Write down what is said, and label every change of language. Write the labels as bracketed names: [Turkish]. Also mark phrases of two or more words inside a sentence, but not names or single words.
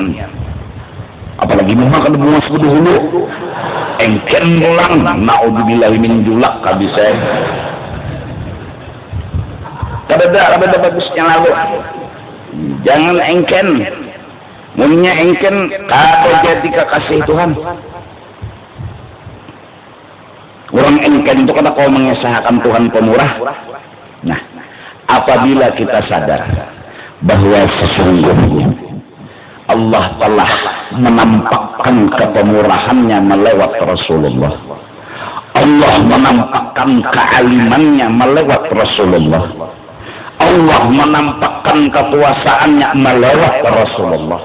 [Banjar] Apalagi muha kan bungas dulu, engken pulang, [Arabic] naudzubillah min julak [Banjar] kabisa. Kada bagusnya lalu. Jangan engken. Munya engken kada jadi kekasih Tuhan. Orang engken itu kada kau mengesahkan Tuhan pemurah. [Indonesian] Nah, apabila kita sadar bahwa sesungguhnya Allah telah menampakkan kepemurahannya melewat Rasulullah, Allah menampakkan kealimannya melewat Rasulullah, Allah menampakkan kekuasaannya melewat Rasulullah.